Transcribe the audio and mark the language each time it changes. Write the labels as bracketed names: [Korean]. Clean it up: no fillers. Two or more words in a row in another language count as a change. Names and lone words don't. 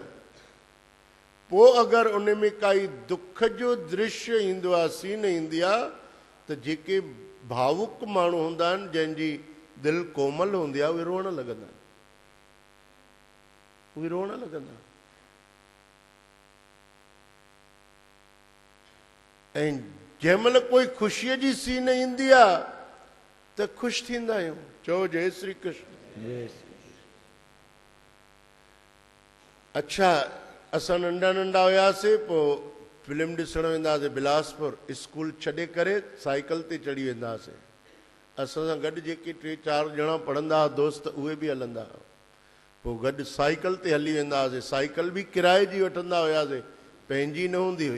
[Sindhi] पोइ अगरि उन में काई दुख जो दृश्य ईंदो आहे, सीन ईंदी आहे, त जेके भावुक माण्हू हूंदा आहिनि, जंहिंजी दिलि कोमल हूंदी आहे, उहे रोअण लॻंदा आहिनि, उहे रोअण लॻंदा। ऐं जंहिं महिल कोई ख़ुशीअ जी सीन ईंदी आहे त ख़ुशि थींदा आहियूं। चओ जय श्री कृष्ण। अच्छा, असां नंढा नंढा हुयासीं, पोइ फिल्म ॾिसण वेंदा हुआसीं बिलासपुर, स्कूल छॾे करे साइकिल ते चढ़ी वेंदा हुआसीं। असां सां गॾु जेके 3-4 ॼणा पढ़ंदा हुआ दोस्त, उहे बि हलंदा हुआ। पोइ गॾु साइकिल ते हली वेंदा हुआसीं। साइकिल बि किराए जी वठंदा हुयासीं, पंहिंजी न हूंदी हुई।